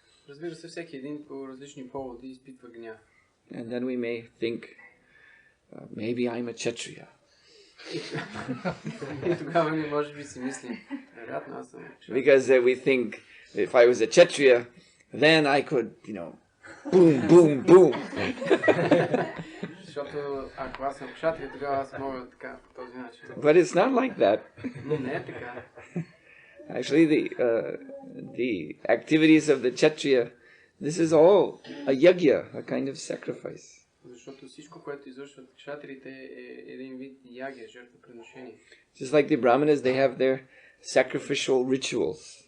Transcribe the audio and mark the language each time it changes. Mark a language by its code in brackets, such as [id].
[bg] Разбира се, всеки един по различни поводи изпитва гняв. [en] And then we may think, maybe I'm a Kshatriya. [bg] И тогава ние може би си мислим, вероятно аз съм Kshatriya. [en] Because we think, if I was a Kshatriya, then I could, you know, boom, boom, boom. [bg] Защото ако аз съм Kshatriya, тогава аз мога така по този начин. [en] But it's not like that. [bg] Но не е така. [en] Actually, the activities of the Kshatriya, this is all a yajna, a kind of sacrifice. [bg] Защото всичко, което извършват кшатрите е един вид ягия, жертвоприношение. [en] Just like the Brahmanas, they have their sacrificial rituals.